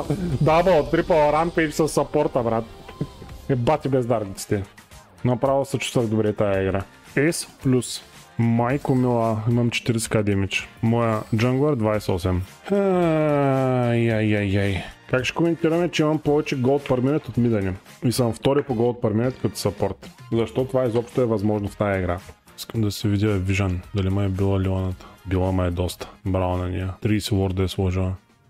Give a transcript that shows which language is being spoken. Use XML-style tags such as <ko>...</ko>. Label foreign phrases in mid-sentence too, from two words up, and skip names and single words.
<en>Double, triple rampage</en> <bg>с саппорта, брат. Бати бездарниците. Направо се чувствах добре тая игра. S плюс. Майко мила, имам 40к демидж. Моя джанглър 28. Ай. Как ще коментираме, че имам повече</bg> <en>gold per minute</en> <bg>от мидане? И съм втори по</bg> <en>gold per minute</en> <bg>като саппорт. Защо това изобщо е възможно в тази игра? Искам да се видя Vision, дали ме е била лионата. Била ме е доста. Браво на нея. 30 лорда е сложила.</bg>